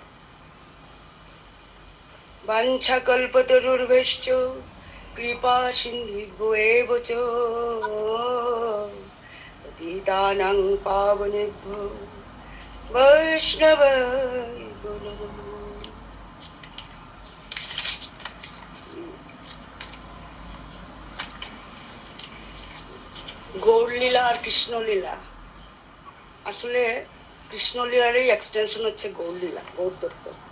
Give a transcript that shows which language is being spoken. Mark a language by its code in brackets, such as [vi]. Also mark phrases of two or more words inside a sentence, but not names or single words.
[sa] वाञ्छाकल्पतरुर्भ्यश्च कृपा सिन्धुभ्यो एव च पतितानां पावनेभ्यो वैष्णवेभ्यो नमः। [bn] গৌরলীলা আর কৃষ্ণলীলা, আসলে কৃষ্ণলীলারই এক্সটেনশন হচ্ছে গৌরলীলা, গৌর তত্ত্ব।